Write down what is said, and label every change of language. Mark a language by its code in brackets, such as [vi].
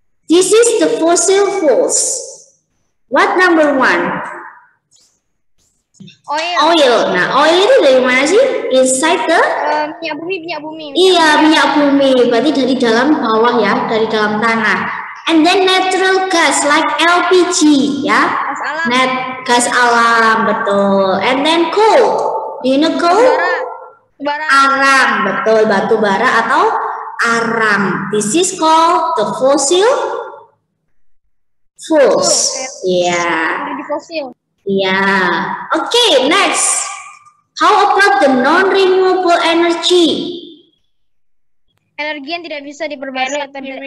[en] This is the fossil fuels. What number 1? Oil. [id] Nah, oil itu dari mana sih? [en] Inside the [id] Minyak bumi. Iya, minyak bumi. Berarti dari dalam bawah ya, dari dalam tanah. [en] And then natural gas like LPG ya. [id] Gas alam. Gas alam, betul. [en] And then coal. Do you know coal? [id] Bara. Arang, betul, batu bara atau arang. [en] This is called the fossil fuels. [id] Iya. Energi fosil. [en] Iya. Okay, next. How about the non-renewable energy? [id] Energi yang tidak bisa diperbarui atau